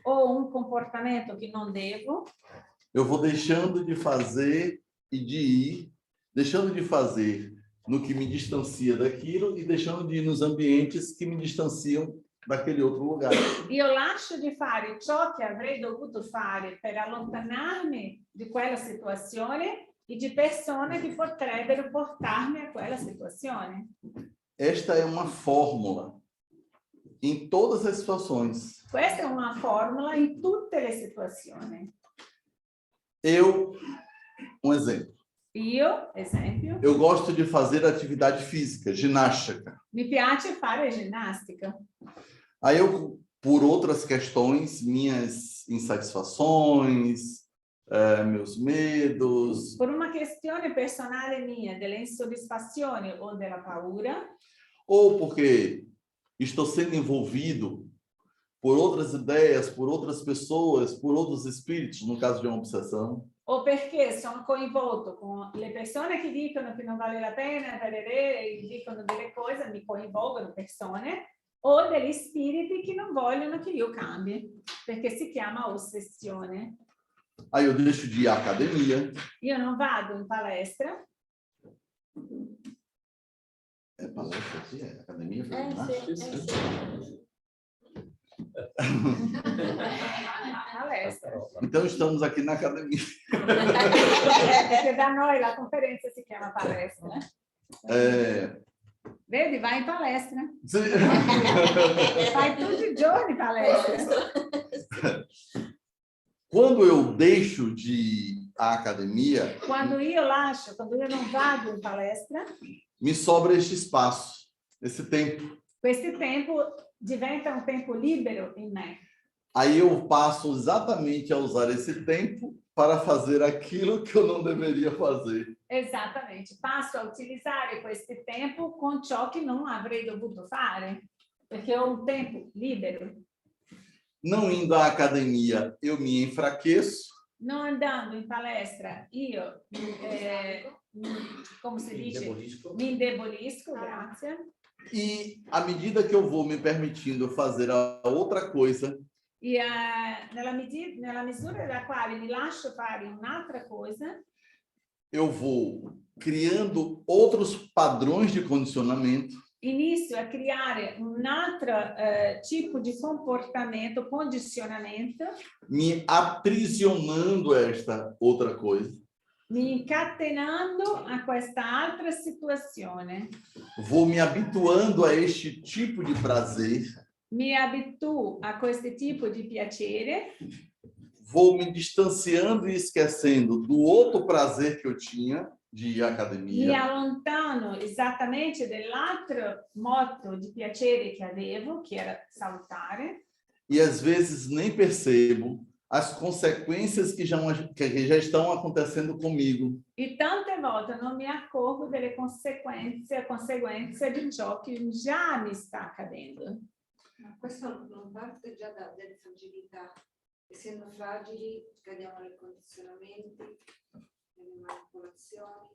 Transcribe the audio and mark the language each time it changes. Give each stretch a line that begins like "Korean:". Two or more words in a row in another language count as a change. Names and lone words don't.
Italian: o un comportamento che non devo,
Portuguese: eu vou deixando de fazer e de ir, deixando de fazer no que me distancia daquilo e deixando de ir nos ambientes que me distanciam daquele outro lugar.
Italian: io lascio di fare ciò che avrei dovuto fare per allontanarmi di quella situazione e di persone che potrebbero portarmi a quella situazione.
Portuguese: Esta é uma fórmula em todas as situações.
Italian: Questa è una formula in tutte le situazioni.
Portuguese: Um exemplo.
Italian: Io, esempio,
Portuguese: Eu gosto de fazer atividade física, ginástica.
Italian: mi piace fare ginnastica.
Portuguese: Aí eu, por outras questões, minhas insatisfações, meus medos,
Italian: Per una questione personale mia, delle insoddisfazioni o della paura,
Portuguese: ou porque estou sendo envolvido por outras ideias, por outras pessoas, por outros espíritos, no caso de uma obsessão,
Italian: o perché sono coinvolto con le persone che dicono che non vale la pena, e dicono delle cose, mi coinvolgono persone, o degli spiriti che non vogliono che io cambi, perché si chiama ossessione.
Portuguese: aí eu deixo de ir à academia.
Italian: Io non vado in palestra.
Portuguese: É palestra aqui? É academia?
Italian: Palestra.
Portuguese: Então, estamos aqui na academia.
Italian: Perché da noi la conferenza si chiama palestra. Vedi, vai in palestra.
Portuguese: Sim.
Italian: Fai tutti i giorni palestra.
Portuguese: Quando eu deixo de ir à academia,
Italian: Quando io non vado in palestra,
Portuguese: me sobra este espaço, esse tempo.
Italian: questo tempo diventa un tempo libero in me.
Portuguese: Aí eu passo exatamente a usar esse tempo para fazer aquilo que eu não deveria fazer.
Italian: Esattamente, passo a utilizzare questo tempo con ciò che non avrei dovuto fare, perché ho un tempo libero.
Portuguese: Não indo à academia, eu me enfraqueço.
Italian: Non andando in palestra, io, come si dice, mi indebolisco, grazie.
Portuguese: E à medida que eu vou me permitindo fazer a outra coisa,
Italian: E nella misura nella quale mi lascio fare un'altra cosa,
Portuguese: eu vou criando outros padrões de condicionamento,
Italian: inizio a creare un altro tipo di comportamento, condizionamento,
Portuguese: me aprisionando a esta outra coisa.
Italian: mi incatenando a questa altra situazione.
Portuguese: Vou me habituando a este tipo de prazer,
Italian: Mi abituo a questo tipo di piacere,
Portuguese: vou me distanciando e esquecendo do outro prazer que eu tinha de ir à
Italian: mi
Portuguese: academia,
Italian: allontano esattamente dell'altro modo di piacere che avevo, che era salutare,
Portuguese: e às vezes nem percebo as consequências que já estão acontecendo comigo.
Italian: e tante volte non mi accorgo delle conseguenze di ciò che già mi sta accadendo. Ma questo non parte già dalle fragilità. Essendo fragili, cadiamo nei condizionamenti, nelle manipolazioni.